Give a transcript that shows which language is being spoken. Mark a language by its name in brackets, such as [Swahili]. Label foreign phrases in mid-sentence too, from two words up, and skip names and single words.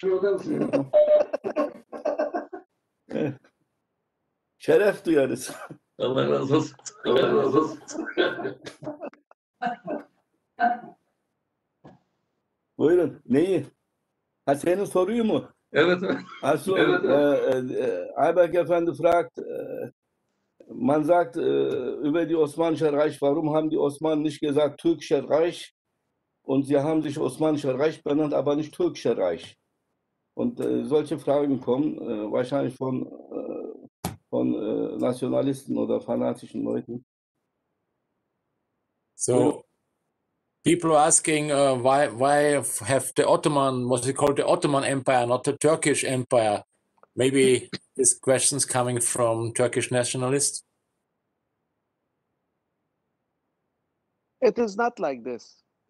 [Turkish] Şeref duyarız. Allah razı olsun. Allah razı olsun. Buyurun. Neyi? Ha senin soruyu mu? Evet, evet. [German] Also, [Turkish] Evet, [German] Ayberk Efendi fragt, man sagt über die Osmanische Reich, warum haben die Osmanen nicht gesagt Türkischer Reich? Und sie haben sich Osmanischer Reich benannt, aber nicht Türkischer Reich. Und solche Fragen kommen wahrscheinlich von Nationalisten oder fanatischen Leuten. [English] So people are asking why have the Ottoman, what's it called, the Ottoman Empire, not the Turkish Empire? Maybe this question's coming from Turkish nationalists. It is not like this.